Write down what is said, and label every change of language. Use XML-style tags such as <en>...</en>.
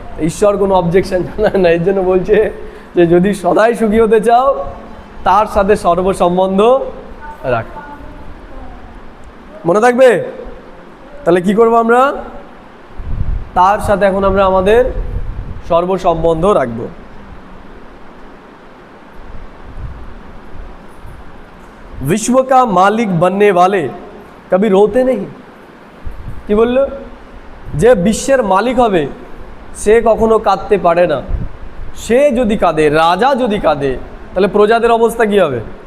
<bn>ঈশ্বর কোনো অবজেকশন জানায় না। এর জন্য বলছে যে যদি সদাই সুখী হতে চাও তার সাথে সর্বসম্বন্ধ রাখো। মনে থাকবে? তাহলে কি করব আমরা? তার সাথে এখন আমরা আমাদের সর্বসম্বন্ধ রাখবো।</bn> <hi>विश्व का मालिक बनने वाले कभी रोते नहीं।</hi> <bn>কি বললো? যে বিশ্বের মালিক হবে সে কখনো কাঁদতে পারে না। সে যদি কাঁদে, রাজা যদি কাঁদে, তাহলে প্রজাদের অবস্থা কি হবে?</bn>